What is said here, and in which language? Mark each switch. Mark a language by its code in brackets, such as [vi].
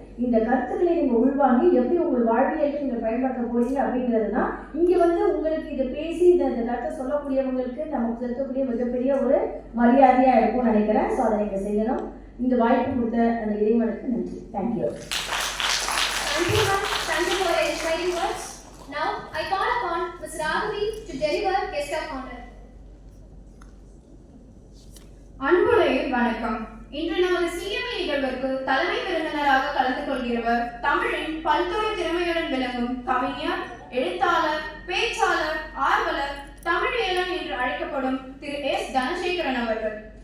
[ta] இந்த கருத்துக்களை நீங்கள் உள்வாங்கி எப்படி உங்கள் வாழ்வியலுக்கு நீங்கள் பயன்படுத்த போறீங்க அப்படிங்கிறது தான் இங்கே வந்து உங்களுக்கு இதை பேசி இந்த கருத்தை சொல்லக்கூடியவங்களுக்கு நமக்கு செலுத்தக்கூடிய மிகப்பெரிய ஒரு மரியாதையாக இருக்கும்னு நினைக்கிறேன். ஸோ அதை நீங்கள் செய்யணும். இந்த வாய்ப்பு கொடுத்த அந்த இறைவனுக்கு நன்றி. [en] Thank you. Thank you, ma'am. Thank you for your inspiring words. Now, I call upon Ms. Raghavi to deliver guest of honor. [ta] அன்புடைய வணக்கம். இன்று நமது சிஎம்ஏ நிகழ்விற்கு தலைமை விருந்தினராக கலந்து கொள்கிறவர் தமிழின் பல்துறை திறமையுடன் விளங்கும் கவிஞர், எழுத்தாளர், பேச்சாளர், ஆர்வலர், தமிழியலன் என்று அழைக்கப்படும் திரு எஸ் தனசேகரன் அவர்கள்.